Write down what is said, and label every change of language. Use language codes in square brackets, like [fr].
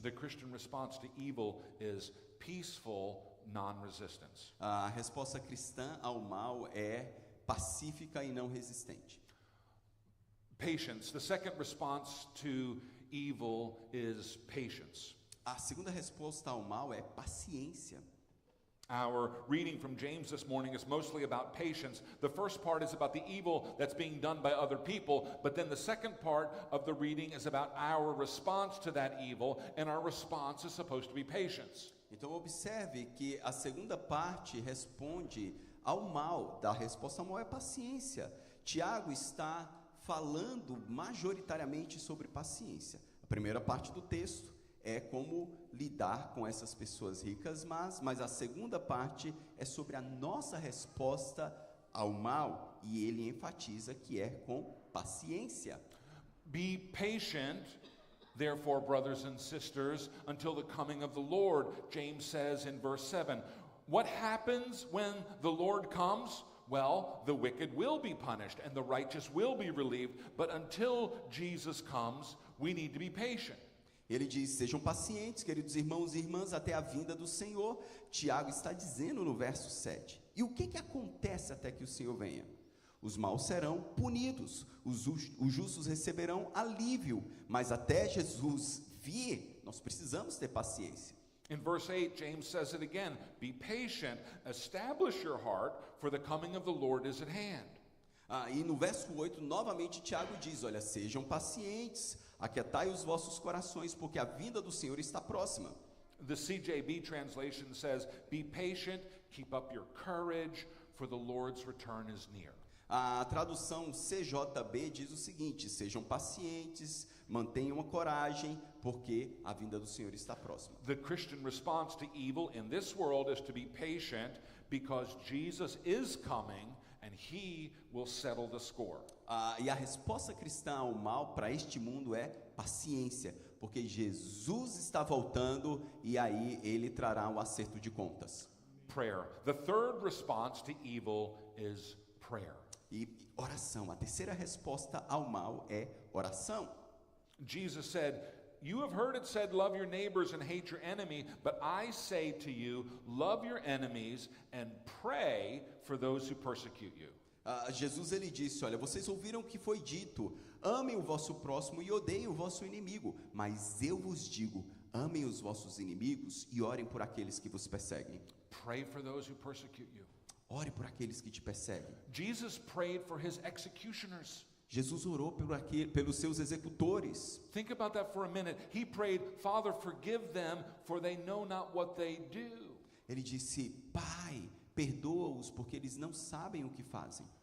[en] The Christian response to evil is peaceful non-resistance. [pt] A resposta cristã ao mal é pacífica e não resistente. [en] Patience. The second response to evil is patience. [pt] A segunda resposta ao mal é paciência. [en] Our reading from James this morning is mostly about patience. The first part is about the evil that's being done by other people, but then the second part of the reading is about our response to that evil, and our response is supposed to be patience. [pt] Então observe que a segunda parte responde ao mal. Da resposta ao mal é paciência. Tiago está falando majoritariamente sobre paciência. A primeira parte do texto é como lidar com essas pessoas ricas, mas a segunda parte é sobre a nossa resposta ao mal, e ele enfatiza que é com paciência. [en] Be patient, therefore, brothers and sisters, until the coming of the Lord. James says in verse 7, what happens when the Lord comes? Well, the wicked will be punished and the righteous will be relieved, but until Jesus comes, we need to be patient. [pt] Ele diz, sejam pacientes, queridos irmãos e irmãs, até a vinda do Senhor. Tiago está dizendo no verso 7. E o que acontece até que o Senhor venha? Os maus serão punidos, os justos receberão alívio, mas até Jesus vir, nós precisamos ter paciência. [en] In verse 8, James says it again, be patient, establish your heart, for the coming of the Lord is at hand. [pt] E no verso 8, novamente, Tiago diz, olha, sejam pacientes, aquietai os vossos corações, porque a vinda do Senhor está próxima. [en] The CJB translation says, be patient, keep up your courage, for the Lord's return is near. [pt] A tradução CJB diz o seguinte, sejam pacientes, mantenham a coragem, porque a vinda do Senhor está próxima. [en] The Christian response to evil in this world is to be patient, because Jesus is coming, and He will settle the score. [pt] E a resposta cristã ao mal para este mundo é paciência, porque Jesus está voltando e aí Ele trará um acerto de contas. [en] Prayer. The third response to evil is prayer. [pt] E oração, a terceira resposta ao mal é oração. [en] Jesus said, you have heard it said, love your neighbors and hate your enemy, but I say to you, love your enemies and pray for those who persecute you. [pt] Jesus ele disse, olha, vocês ouviram que foi dito, amem o vosso próximo e odeiem o vosso inimigo, mas eu vos digo, amem os vossos inimigos e orem por aqueles que vos perseguem. [en] Pray for those who persecute you. [pt] Ore por aqueles que te perseguem. [en] Jesus prayed for his executioners. [pt] Jesus orou pelos seus executores. [en] Think about that for a minute. He prayed, Father, forgive them, for they know not what they do. [pt] Ele disse, Pai, perdoa-os, porque eles não sabem o que fazem.